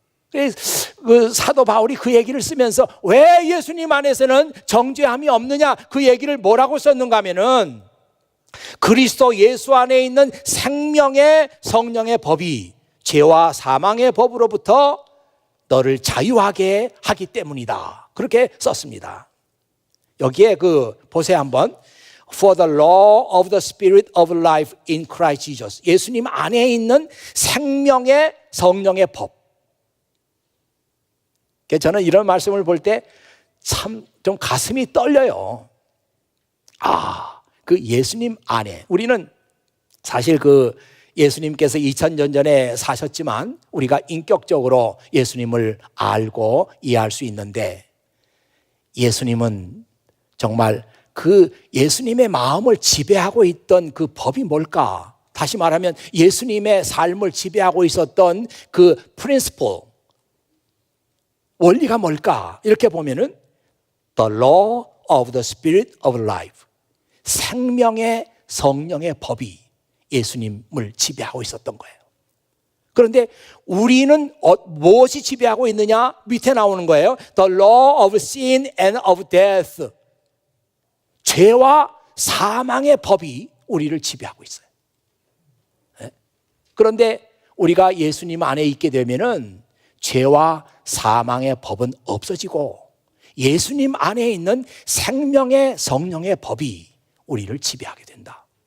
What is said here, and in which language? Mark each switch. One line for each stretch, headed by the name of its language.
Korean: 그래서 그 사도 바울이 그 얘기를 쓰면서 왜 예수님 안에서는 정죄함이 없느냐, 그 얘기를 뭐라고 썼는가 하면은 그리스도 예수 안에 있는 생명의 성령의 법이 죄와 사망의 법으로부터 너를 자유하게 하기 때문이다, 그렇게 썼습니다. 여기에 그 보세요 한번.
English: For the law of the spirit of life in Christ Jesus.
Korean: 예수님 안에 있는 생명의 성령의 법. 저는 이런 말씀을 볼 때 참 좀 가슴이 떨려요. 그 예수님 안에, 우리는 사실 그 예수님께서 2000년 전에 사셨지만 우리가 인격적으로 예수님을 알고 이해할 수 있는데, 예수님은 정말 그 예수님의 마음을 지배하고 있던 그 법이 뭘까? 다시 말하면 예수님의 삶을 지배하고 있었던 그 프린시플, 원리가 뭘까? 이렇게 보면은
English: The law of the spirit of life.
Korean: 생명의 성령의 법이 예수님을 지배하고 있었던 거예요. 그런데 우리는 무엇이 지배하고 있느냐? 밑에 나오는 거예요.
English: The law of sin and of death.
Korean: 죄와 사망의 법이 우리를 지배하고 있어요. 그런데 우리가 예수님 안에 있게 되면은 죄와 사망의 법은 없어지고 예수님 안에 있는 생명의 성령의 법이 우리를 지배하게 된다.